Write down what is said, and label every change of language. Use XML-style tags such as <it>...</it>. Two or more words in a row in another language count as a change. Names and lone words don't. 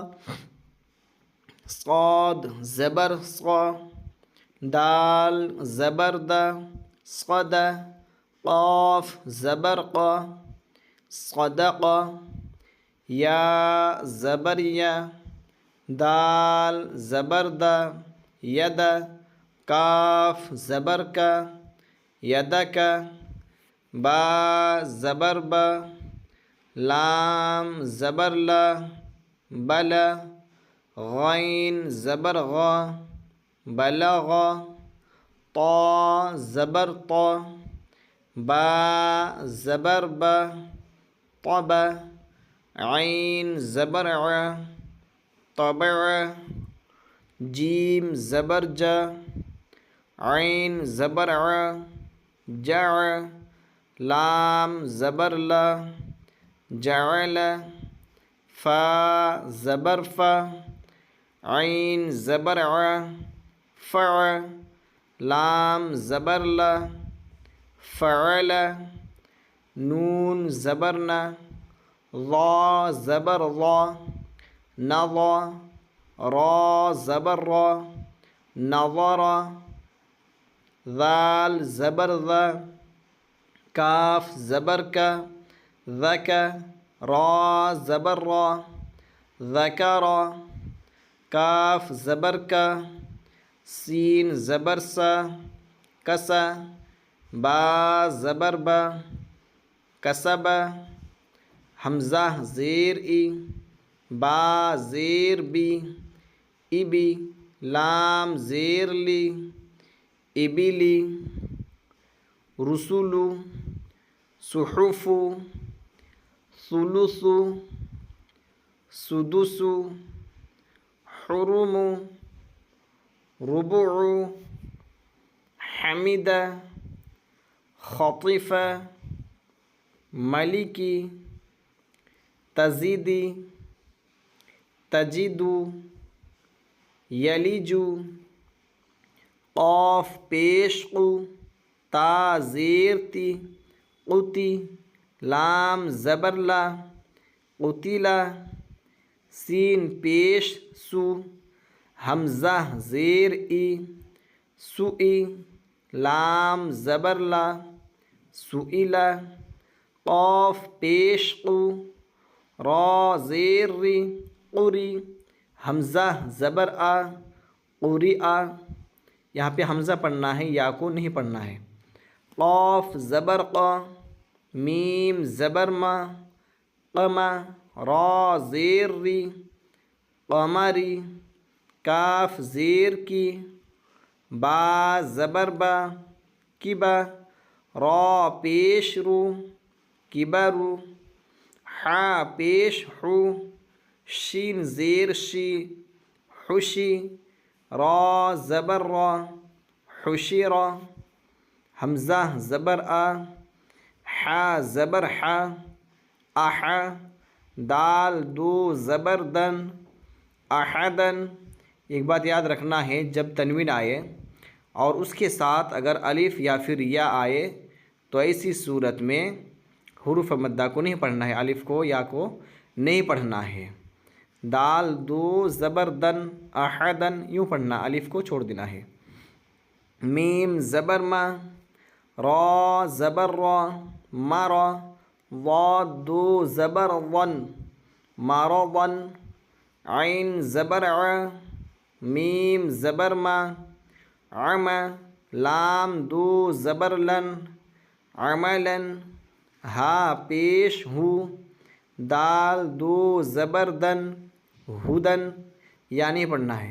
<ur>صاد زبر صا، دال زبر دا، صد، قاف زبر قا، صدق، یا زبر یا، دال زبر دا، ید، کاف زبر کا، یدک، با زبر با، لام زبر لا، بل، غین زبر غا، بلغ، طا زبر طا، با زبر با، طب، عین زبر ع، طبع، جیم زبر جا، عین زبر ع، جع، لام زبر لا، جعل، فا زبر فا، عین زبر ع، فع، لام زبر لا، فعل، نون زبر نا، ضا زبر ضا، نضا، را زبر را، نظر، ذال زبر ذا، کاف زبر کا، ذک، را زبر را، ذکر، کاف زبر کا، سین زبر سا، کسا، با زبر با، کسب، حمزہ زیر ای، با زیر بی، ابی، لام زیر لی،</ur> <ar>ابلی، رسول، صحف، ثلث، سدس، حرم، ربع، حمد، خطف، ملکی، تزیدی، تجد، یلج،</ar> <ur>قاف پیش قو، تا زیر تی، قتی، لام زبر لا، قتلا، سین پیش سو، حمزہ زیر ای، سوئی، لام زبر لا، سئلا، قاف پیش قو، را زیر ری، قری، حمزہ زبر آ، قرئ۔ یہاں پہ حمزہ پڑھنا ہے، یا کو نہیں پڑھنا ہے۔ قاف زبر قا، میم زبر ما، قما، را زیر ری، قمری، کاف زیر کی، با زبر با، کبا، را پیش رو، کبرو، حا پیش حو، شین زیر شی، حشی، را زبر را، حشیرا، حمزہ زبر آ، حا زبر حا، احا، دال دو زبر دن، احدن۔ ایک بات یاد رکھنا ہے، جب تنوین آئے اور اس کے ساتھ اگر الف یا پھر یا آئے تو ایسی صورت میں حروف مدہ کو نہیں پڑھنا ہے، الف کو یا کو نہیں پڑھنا ہے۔ دال دو زبر دن احدن یوں پڑھنا، الف کو چھوڑ دینا ہے۔ میم زبر ما، را زبر را مرا، ضاد دو زبر ون مرضن، عین زبر ع، میم زبر ما، عما، لام دو زبر لن عملن، ہا پیش ہو، دال دو زبر دن ہدن یعنی پڑھنا ہے۔</ur>